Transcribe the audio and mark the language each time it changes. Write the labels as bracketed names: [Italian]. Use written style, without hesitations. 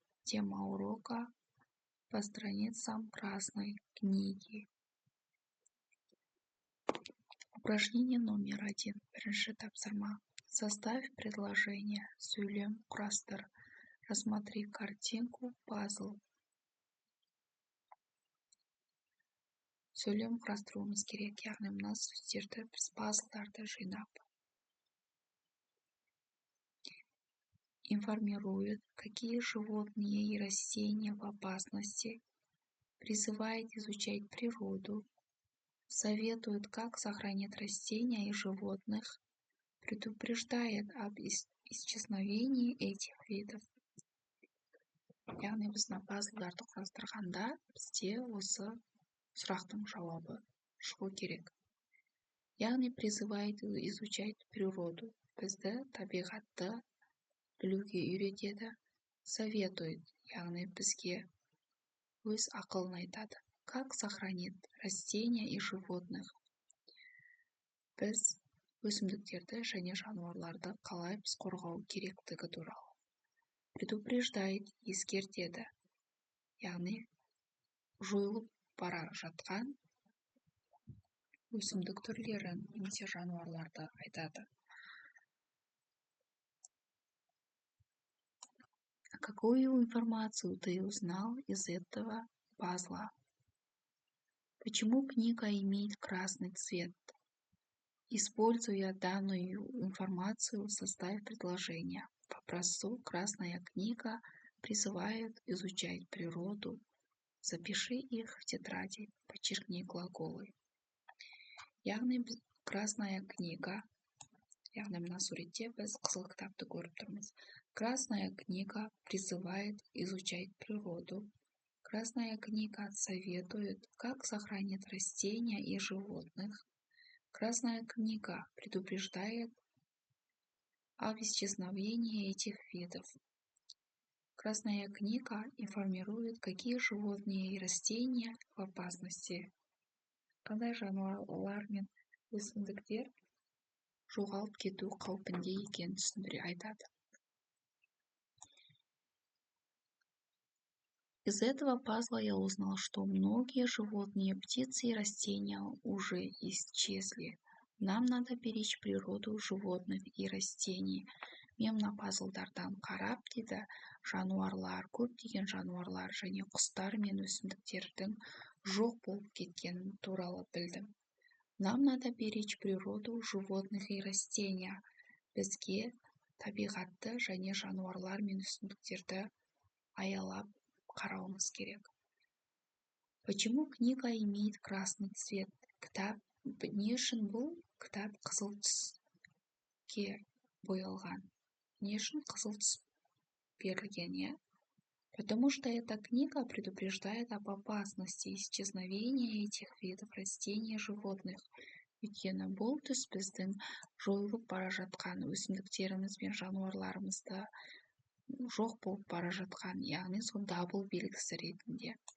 [Russian] Тема урока по страницам Красной книги. Упражнение номер 1. [Kazakh] Бірінші тапсырма. [Russian] Составь предложение. [Kazakh] Сөйлем құрастыр. [Russian] Рассмотри картинку пазл. [Kazakh] Сөйлем құрастыруымыз керек, яғни мына сөздерді біз пазлдарды жинап. [Russian] Информирует, какие животные и растения в опасности, призывает изучать природу, советует, как сохранить растения и животных, предупреждает об исчезновении этих видов. [Kazakh] Яғни біз мына пазлдарды құрастырғанда бізде осы сұрақтың жауабы шығу керек. [Russian] Яғни призывает изучать природу. [Kazakh] Бізді табиғатты білуге үйретеді. Советует, яғни бізге өз ақылын айтады. [Russian] Как сохранить растения и животных? [Kazakh] Біз өсімдіктерді және жануарларды қалай біз қорғау керектігі туралы. Предупреждает, ескертеді. Яғни жойылып бара жатқан өсімдік түрлерін немесе жануарларды айтады. [Russian] Какую информацию ты узнал из этого пазла? Почему книга имеет красный цвет? Используя данную информацию, составь предложение. По образцу «Красная книга» призывает изучать природу. Запиши их в тетради, подчеркни глаголы. [Kazakh] Яғни красная книга, яғни мына суретте біз қызыл кітапты көріп тұрмыз. [Russian] Красная книга призывает изучать природу. Красная книга советует, как сохранить растения и животных. Красная книга предупреждает об исчезновении этих видов. Красная книга информирует, какие животные и растения в опасности. [Kazakh] Қандай жануарлар мен өсімдіктер жоғалып кету қаупінде екенін түсіндіре айтады. [Russian] Из этого пазла я узнал, что многие животные, птицы и растения уже исчезли. Нам надо беречь природу животных и растений. [Kazakh] Мен мына пазлдардан қарап, дейді, жануарлар, көптеген жануарлар және құстар мен өсімдіктердің жоқ болып кеткені туралы білдім. [Russian] Нам надо беречь природу животных и растения. [Kazakh] Бізге табиғатты және жануарлар мен өсімдіктерді аялап қарауымыз керек. [Russian] Почему книга имеет красный цвет? [Kazakh] Кітап не үшін бұл кітап қызыл түске боялған? Не үшін қызыл түс берілген, иә? [Russian] Потому что эта книга предупреждает об опасности исчезновения этих видов растений и животных. [Kazakh] Өйткені бұл түс біздің жойылып бара жатқан өсімдіктеріміз бен жануарларымызды жоқ болып бара жатқан, яғни сол дабыл белгісі ретінде.